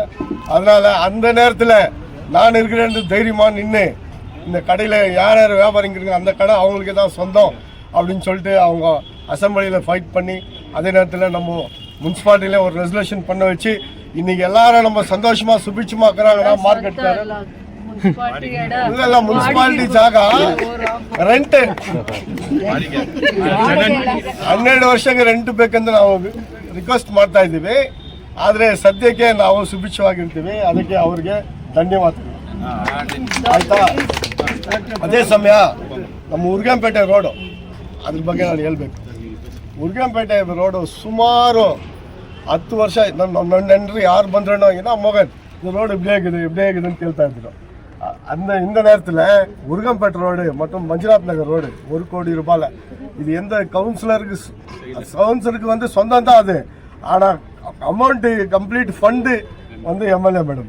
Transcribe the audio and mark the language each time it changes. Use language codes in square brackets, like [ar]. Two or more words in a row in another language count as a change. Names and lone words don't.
[ta] அதனால் அந்த நேரத்தில் நான் இருக்கிறேன் தைரியமாக நின்று இந்த கடையில் யார் யார் வியாபாரிங்க அந்த கடை அவங்களுக்கே தான் சொந்தம் அப்படின்னு சொல்லிட்டு அவங்க அசம்பிளியில் ஃபைட் பண்ணி அதே நேரத்தில் நம்ம முனிசிபாலிட்டியில் ஒரு ரெசல்யூஷன் பண்ண வச்சு இன்னைக்கு எல்லாரும் நம்ம சந்தோஷமாக சுபிட்சமாக இருக்கிறாங்கன்னா மார்க்கெட்டுக்காரர் [kn] ಇಲ್ಲ ಮುನ್ಸಿಪಾಲಿಟಿ ಜಾಗ ರೆಂಟ್ 12 ವರ್ಷಕ್ಕೆ ರೆಂಟ್ ಬೇಕಂತ ನಾವು ರಿಕ್ವೆಸ್ಟ್ ಮಾಡ್ತಾ ಇದ್ದೀವಿ. ಆದರೆ ಸದ್ಯಕ್ಕೆ ನಾವು ಸುಭಿಕ್ಷವಾಗಿರ್ತೀವಿ, ಅದಕ್ಕೆ ಅವ್ರಿಗೆ ಧನ್ಯವಾದಗಳು. ಆಯ್ತಾ? ಅದೇ ಸಮಯ ನಮ್ಮ ಉರ್ಗಂಪೇಟೆ ರೋಡು ಅದ್ರ ಬಗ್ಗೆ ನಾನು ಹೇಳ್ಬೇಕು. ಉರ್ಗಂಪೇಟೆ ರೋಡು ಸುಮಾರು 10 ವರ್ಷ ನನ್ನ ನೆಂಟರು ಯಾರು ಬಂದ್ರೂ ಏನೋ ಮಗನ್ [ta] இந்த ரோடு இப்படியே இருக்குதுன்னு கேள்வி இருந்துடும். இந்த நேரத்தில் உருகம்பேட்டை ரோடு மற்றும் மஞ்சுநாத் நகர் ரோடு 1 கோடி ரூபாயில் இது எந்த கவுன்சிலருக்கு வந்து சொந்தம் தான் அது. ஆனால் [en] amount complete fund [ta] வந்து [en] MLA madam.